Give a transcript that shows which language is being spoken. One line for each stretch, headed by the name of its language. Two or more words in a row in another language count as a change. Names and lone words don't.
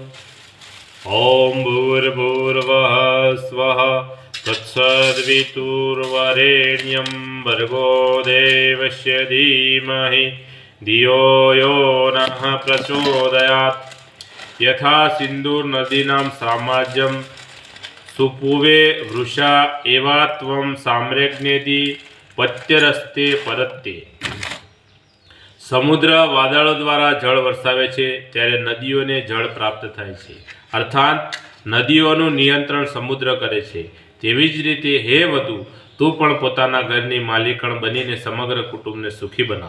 Sanskrit: ॐ भूर्भुवः स्वः तत्सवितुर्वरेण्यं भर्गो देवस्य धीमहि धियो यो नः प्रचोदयात्। यथा सिन्धुर्नदीनां साम्राज्यं सुपूवे वृषा एवा त्वं साम्राज्ञेदि पत्यरस्ते परत्ते।
Gujarati: સમુદ્ર વાદળો દ્વારા જળ વરસાવે છે ત્યારે નદીઓને જળ પ્રાપ્ત થાય છે, અર્થાત નદીઓનું નિયંત્રણ સમુદ્ર કરે છે। તેવી જ રીતે હે વધુ, તું પણ પોતાના ઘરની માલિકણ બનીને સમગ્ર કુટુંબને સુખી બનાવ।